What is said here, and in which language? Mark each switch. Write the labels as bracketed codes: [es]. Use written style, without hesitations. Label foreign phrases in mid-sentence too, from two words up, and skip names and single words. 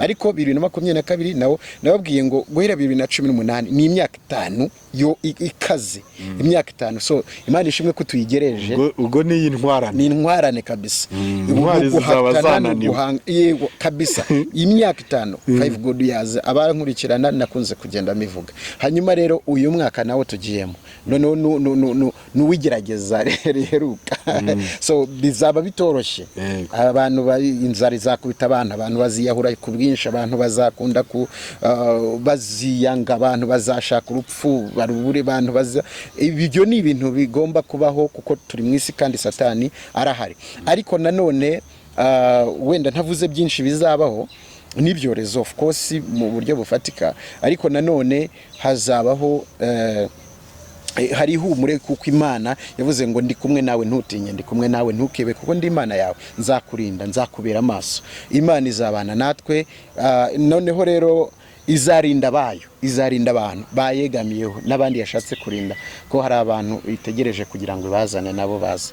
[rw] Ariko 2022 nawo nababwiye ngo guhera 2018 ni imyaka 5 yo ikaze, imyaka 5. So Imana ishimwe ko tuyigereje. Ubwo ni intwarane, ni intwarane kabisa. Intwari zizaba zananiwe. Yego kabisa. Imyaka 5, 5 [en] good years [rw] abankurikirana nakunze kugenda mivuga. Hanyuma rero uyu mwaka nawo tugiyemo none nuwigerageza riheruka. So bizaba bitoroshye. Abantu inzara izakubita abantu baziyahura ku bwinshi, abantu bazakunda baziyanga, abantu bazashaka urupfu barubure, abantu ibyo ni ibintu bigomba kubaho kuko turi mu isi kandi Satani arahari. Ariko nanone wenda ntavuze byinshi bizabaho n'ibyorezo, [en] of course, [rw] mu buryo bufatika, ariko nanone hazabaho hari ihumure kuko Imana yavuze ngo ndi kumwe nawe ntutinye, ndi kumwe nawe ntukebe, kuko ndi Imana yawe, nzakurinda, nzakubera amaso. Imana izabana natwe. Noneho rero izarinda abantu bayegamiyeho n'abandi yashatse kurinda, ko hari abantu itegereje kugira ngo bazane nabo baze.